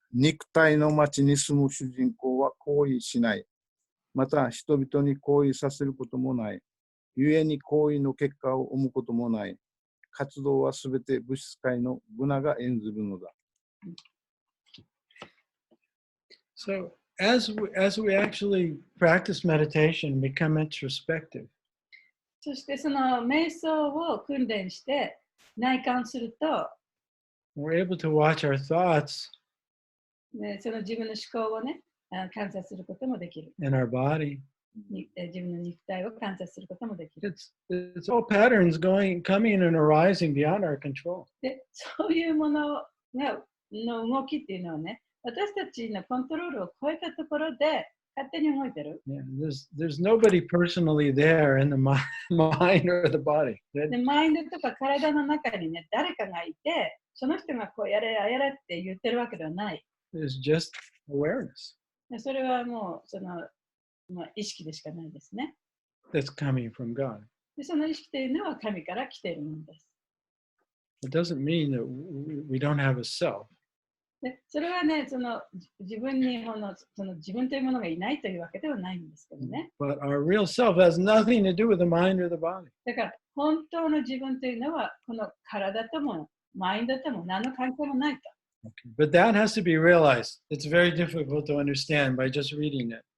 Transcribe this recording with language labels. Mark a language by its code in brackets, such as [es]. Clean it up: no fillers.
[ja] 肉体の町に住む主人公は行為しない。また人々に行為させることもない。故に行為の結果を生むこともない。活動はすべて物質界のグナが演ずるのだ。 [en] So as we actually practice meditation, become introspective. [ja] そしてその瞑想を訓練して内観すると、 [en] We're able to watch our thoughts [ja] ね、その自分の思考をね、観察することもできる。 [en] in our body. [ja] 自分の肉体を観察することもできる。 [en] It's all patterns coming and arising beyond our control. [ja] で、そういうものの動きっていうのはね、私たちのコントロールを超えたところで勝手に動いてる。 [en] Yeah, there's nobody personally there in the mind or the body. [ja] で、マインドとか体の中にね、誰かがいて、その人がこうやれ、あやれって言ってるわけではない。 [en] There's just awareness [ja] で、それはもう意識でしかないですね。 [en] that's coming from God. [ja] で、その意識というのは神から来ているものです。 [en] It doesn't mean that we don't have a self. [ja] で、それはね、自分に自分というものがいないというわけではないんですけどね。 [en] But our real self has nothing to do with the mind or the body. [ja] だから、本当の自分というのは、この体ともマインドとも何の関係もないと。 [en] Okay. But that has to be realized. It's very difficult to understand by just reading it.